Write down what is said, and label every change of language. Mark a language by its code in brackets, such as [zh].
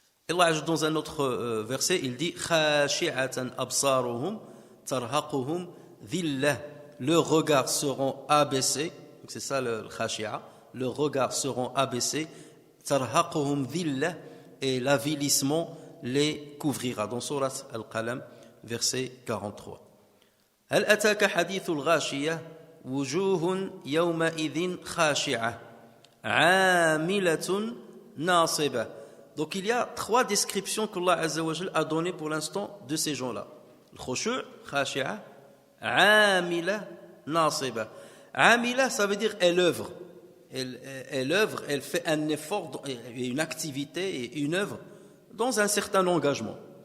[fr] Et Allah ajoute dans un autre verset, il dit [ar] khashi'atan absaruhum tarhaquhum dhillah, [fr] leurs regards seront abaissés, donc c'est ça le khashi'a, leurs regards seront abaissés, [ar] tarhaquhum dhillah, [fr] et l'avilissement les couvrira. Dans Surat Al-Qalam, verset 43. [ar] هل أتاك حديث الغاشية وجوه يومئذ خاشعة عاملة ناصبة. [fr] Donc il y a 3 descriptions qu'Allah Azza wa Jal a données pour l'instant de ces gens-là. [ar] Khushu', khashi'a, amila, nasiba. [fr] Amila, ça veut dire elle œuvre. Elle œuvre, elle fait un effort, une activité et une œuvre dans un certain engagement.